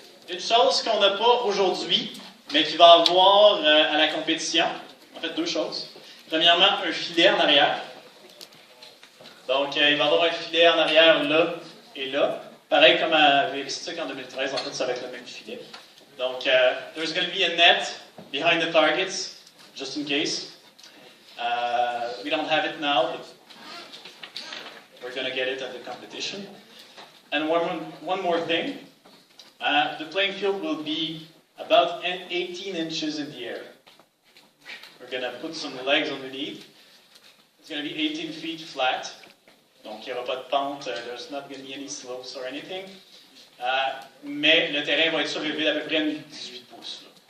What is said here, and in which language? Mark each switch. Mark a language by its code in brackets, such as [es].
[fr] Une chose qu'on n'a pas aujourd'hui, mais qui va avoir à la compétition, en fait deux choses. Premièrement, un filet en arrière. Donc, il va y avoir un filet en arrière là et là. Pareil comme avec le stick en 2013, en fait, ça va être le même filet. [en] Donc, there's going to be a net behind the targets, just in case. We don't have it now, but we're going to get it at the competition. And one more thing. The playing field will be about 18 inches in the air. We're going to put some legs underneath. It's going to be 18 feet flat. [fr] Donc, il n'y aura pas de pente. [en] There's not going to be any slopes or anything. [fr] Mais le terrain va être surélevé d'à peu près 18 pouces.